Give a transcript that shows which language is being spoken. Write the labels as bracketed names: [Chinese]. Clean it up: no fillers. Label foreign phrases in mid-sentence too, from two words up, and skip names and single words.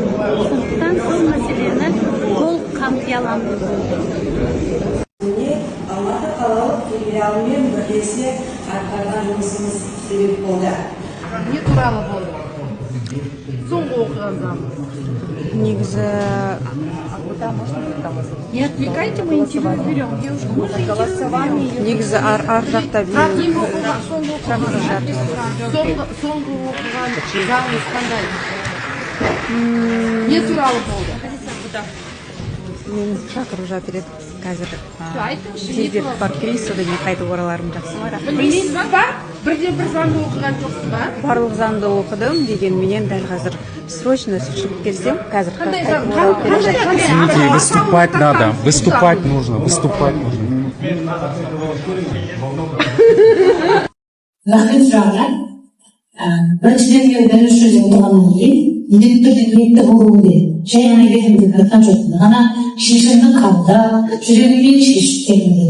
[Kazakh] Сондықтан сол мәселені толық қамти аламын деп ойлаймын. Алматы қалалық филиалымен бірлесе атқарған жұмысымыз себеп болды. Не туралы болды? Соңғы оқығандан. Негізі [Russian] Не отвлекайте, мы интервью берем. Девушка, можно голосование? [Kazakh] негізі ар жақта Соңғы оқыған заңыңыз қандай? Не туралы болды? мен шақырып жатыр еді қазір Айтыңызшы, не тезірек туралы? барып келейін, содан кейін қайтып ораларым жақсы. Білмейсіз ба? Бірден бір заңды оқыған жоқсыз ба? Барлық заңды оқыдым дегенменен дәл қазір срочно шығып келсем, қазір Қандай қайтып заң? оралып келе жатырмын. [Russian] Извините, выступать надо, выступать нужно. [Kazakh] Рахмет сұрағына. Біріншіден мен бірінші сөз отырғаннан кейін міндетті түрде ниетті болуы керек. Жай ғана кетемін деп айтқан жоқпын. Ғана шешімді қабылдап, жүрегіммен шешіп келдім.